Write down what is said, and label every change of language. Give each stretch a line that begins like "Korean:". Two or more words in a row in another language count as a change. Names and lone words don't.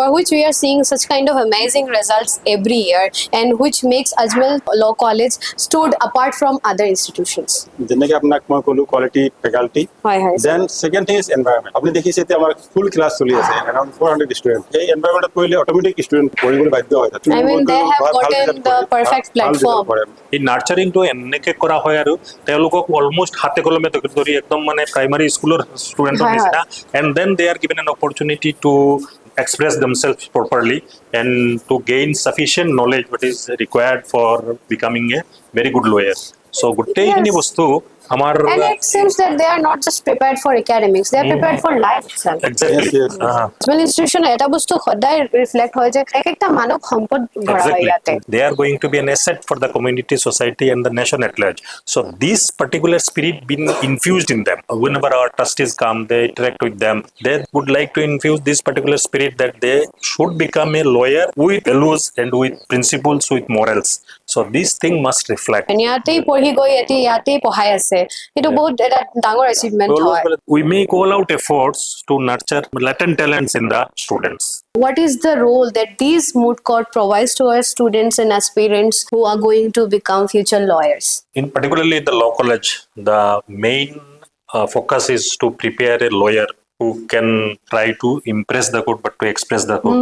English: For which we are seeing such kind of amazing results every year, and which makes Ajmal Law College stood apart from other institutions.
Assamese: যেনে কি আপোনাক মই ক'লো
English: quality faculty. Then second thing is environment.
Assamese: আপুনি দেখিছে তে আমাৰ
English: full class
Assamese: চলি আছে
English: around 400 students.
Assamese: Ei environment koile
English: automatic student
Assamese: পঢ়িবলৈ বাধ্য হয়।
English: I mean they have gotten the perfect platform.
Assamese: এই নাৰ্চাৰিংটো এনেকে কৰা হয় আৰু তেওঁলোকক অলমোষ্ট হাতে কলমে ধৰি একদম মানে
English: primary schoolৰ studentৰ
Assamese: নিচিনা,
English: and then they are given an opportunity to express themselves properly and to gain sufficient knowledge what is required for becoming a very good lawyer.
Assamese: So গোটেইখিনি বস্তু আমাৰ
English: And it seems that they are not just prepared for academics, they are prepared for life itself. Exactly. Yes.
Assamese: Ajmal institution এটা বস্তু সদায় রিফ্লেক্ট হয় যে একটা মানব সম্পদ ভরা হয় ইয়াতে।
English: They are going to be an asset for the community, society and the nation at large. So this particular spirit been infused in them. Whenever our trustees come, they interact with them. They would like to infuse this particular spirit that they should become a lawyer with values and with principles, with morals. So this thing must reflect.
Assamese: ইয়াতেই পঢ়ি গৈ ইয়াতেই পঢ়াই আছে, এটা বহুত এটা ডাঙৰ achievement হয়।
English: We make all out efforts to nurture latent talents in the students. What is the role that these moot court provides to our students and aspirants who are going to become future lawyers? In particularly the law college, the main focus is to prepare a lawyer who can try to impress the court, but to express the court.